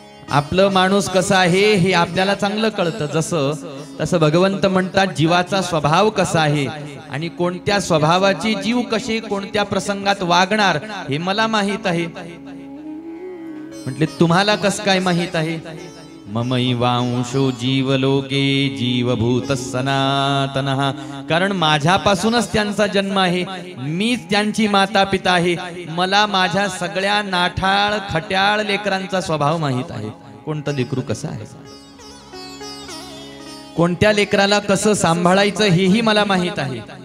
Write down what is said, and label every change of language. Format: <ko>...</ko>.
<mr>आपलं माणूस कसा आहे हे आपल्याला चांगलं कळतं। जसं तसं भगवंत म्हणतात जीवाचा स्वभाव कसा आहे आणि कोणत्या स्वभावाची जीव कशी कोणत्या प्रसंगात वागणार हे मला माहित आहे। म्हटले तुम्हाला कसं काय माहित आहे?</mr> <sa>ममैवांशो जीवलोके जीवभूत सनातनः.</sa> <mr>कारण माझ्यापासूनच त्यांचा जन्म आहे, मीच त्यांची माता पिता आहे. मला माझ्या सगळ्या नाठाळ खट्याळ लेकरांचा स्वभाव माहित आहे. कोणतं लेकरू कसं आहे, कोणत्या लेकराला कसं सांभाळायचं हेही मला माहित आहे.</mr>